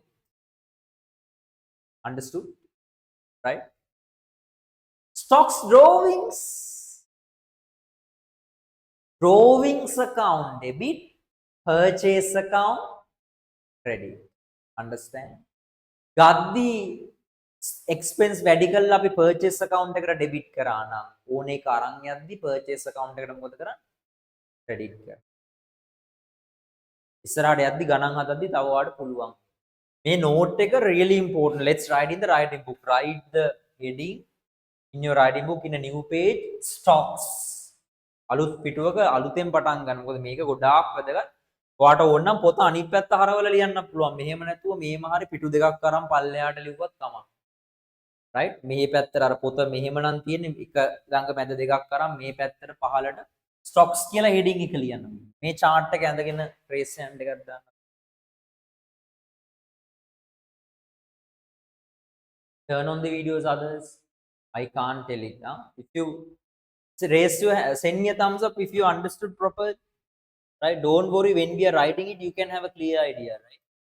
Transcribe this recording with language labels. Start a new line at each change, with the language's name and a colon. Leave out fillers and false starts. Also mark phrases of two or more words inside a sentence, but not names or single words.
English: Understood? Right? Stocks drawings, drawings account debit, purchase account credit. Understand?
Sinhala: ගද්දී expense වැඩි කරලා අපි
English: purchase account
Sinhala: එකට debit කරා නම් ඕන එක අරන් යද්දි
English: purchase account
Sinhala: එකට මොකද කරන්නේ? credit කරා. ඉස්සරහට යද්දි ගණන් හදද්දි තව ඔයාලට පුළුවන්. මේ note එක
English: really important. Let's write in the writing book. Write the heading in your writing book in a new page, stocks.
Sinhala: අලුත් පිටුවක අලුතෙන් පටන් ගන්න. මොකද මේක ගොඩාක් වැදගත්. ඔයාට ඕන නම් පොත අනිත් පැත්ත හරවලා ලියන්න පුළුවන්. මෙහෙම නැතුව මේම හරි පිටු දෙකක් අරන් පල්ලෙහාට ලිව්වත් තමයි. right? මේ පැත්තට අර පොත මෙහෙම නම් තියෙන්නේ එක ළඟ මැද දෙකක් අරන් මේ පැත්තට පහළට stocks කියලා heading එක ලියන්න. මේ chart එක ඇඳගෙන
English: trace hand
Sinhala: එකක් දාන්න.
English: Turn on the videos, others. I can't tell it. Huh? If you raise your send me a thumbs up if you understood properly. Right? Don't worry, when we are writing it, you can have a clear idea, right?